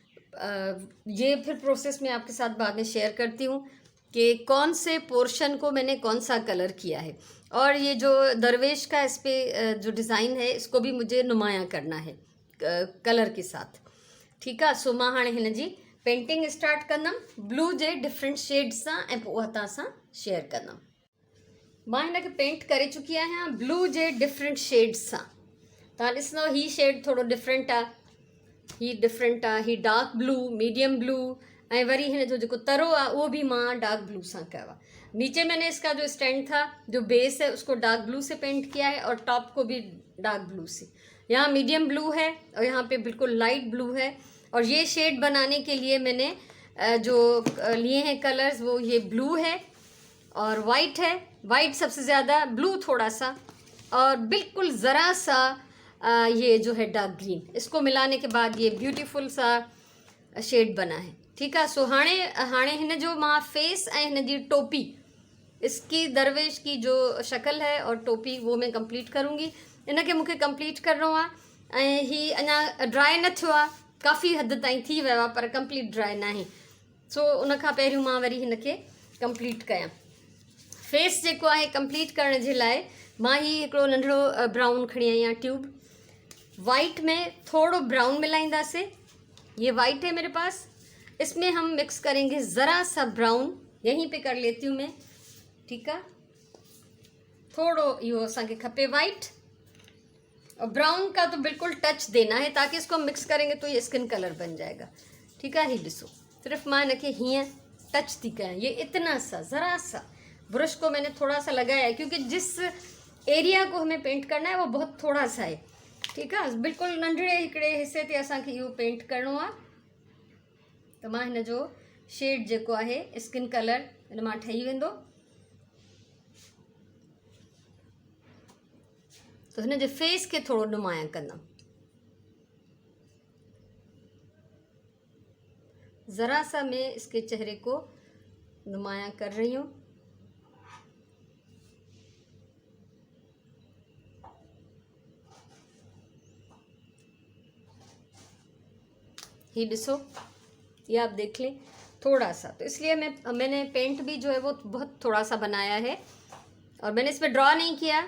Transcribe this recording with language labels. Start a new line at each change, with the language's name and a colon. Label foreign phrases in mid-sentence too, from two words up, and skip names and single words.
Hindi: ये फिर प्रोसेस मैं आपके साथ बाद में शेयर करती हूँ कि कौन से पोर्शन को मैंने कौन सा कलर किया है। और ये जो दरवेश का इस पर जो डिज़ाइन है इसको भी मुझे नुमाया करना है कलर के साथ।
Sindhi: ठीक है, सो मां हाणे हिन जी
English: painting start
Sindhi: कंदमि ब्लू जे
English: different shades
Sindhi: सां ऐं पोइ तव्हां सां शेयर कंदमि। मां हिन खे पेंट करे चुकी आहियां ब्लू जे
English: different shades
Sindhi: सां। तव्हां ॾिसंदव ही शेड थोरो डिफरेंट आहे, ही डिफरेंट आहे,
English: ही dark blue, medium blue,
Sindhi: ऐं वरी हिन जो जेको तरो आहे उहो भी मां
English: dark blue
Sindhi: सां कयो आहे।
Hindi: नीचे मैंने इसका जो स्टैंड था, जो बेस है, उसको
English: dark blue
Hindi: से पेंट किया है और टॉप को भी
English: dark blue
Hindi: से। यहाँ
English: medium blue
Hindi: है और यहाँ पे बिल्कुल
English: light blue
Hindi: है। और ये शेड बनाने के लिए मैंने जो लिए हैं कलर्स वो ये ब्लू है और वाइट है, वाइट सबसे ज़्यादा, ब्लू थोड़ा सा, और बिल्कुल ज़रा सा ये जो है
English: dark green.
Hindi: इसको मिलाने के बाद ये ब्यूटीफुल सा शेड बना है।
Sindhi: ठीक है, सो हाणे हिन जो मां फेस ऐं हिन जी टोपी,
Hindi: इसकी दरवेश की जो शक्ल है और टोपी वो मैं कंप्लीट करूँगी।
Sindhi: इन खे मूंखे कंप्लीट करिणो आहे ऐं ही अञा ड्राई न थियो आहे, काफ़ी हद ताईं थी वियो आहे पर
English: complete dry
Sindhi: न आहे। सो उन खां पहिरियों मां वरी हिन खे कंप्लीट कयां। फेस जेको आहे कंप्लीट करण जे लाइ मां ही हिकिड़ो नंढिड़ो ब्राउन खणी आई आहियां ट्यूब। वाइट में थोड़ो ब्राउन मिलाईंदासीं,
Hindi: ये वाइट है मेरे पास, इसमें हम मिक्स करेंगे ज़रा सा ब्राउन, यहीं पे कर लेती हूँ मैं। ठीक है,
Sindhi: थोड़ो इहो असांखे खपे
Hindi: वाइट, और ब्राउन का तो बिल्कुल टच देना है ताकि इसको मिक्स करेंगे तो ये
English: skin color
Hindi: बन जाएगा।
Sindhi: ठीक है, ही ॾिसो, सिर्फ मां हिन खे हीअं टच थी कयां,
Hindi: ये इतना सा ज़रा सा ब्रश को मैंने थोड़ा सा लगाया है क्योंकि जिस एरिया को हमें पेंट करना है वो बहुत थोड़ा सा है।
Sindhi: ठीक है, बिल्कुल नंढड़े हिकिड़े हिस्से ते असांखे इहो पेंट करिणो आहे। त मां हिन जो शेड जेको आहे
English: skin color
Sindhi: हिन मां ठही वेंदो। तो हिन जे फेस के थोड़ो नुमाया कंदमि।
Hindi: ज़रा सा मैं इसके चेहरे को नुमाया कर रही हूँ। ये ॾिसो, ये आप देख लें थोड़ा सा, तो इसलिए मैंने पेंट भी जो है वो बहुत थोड़ा सा बनाया है और मैंने इस पर ड्रॉ नहीं किया।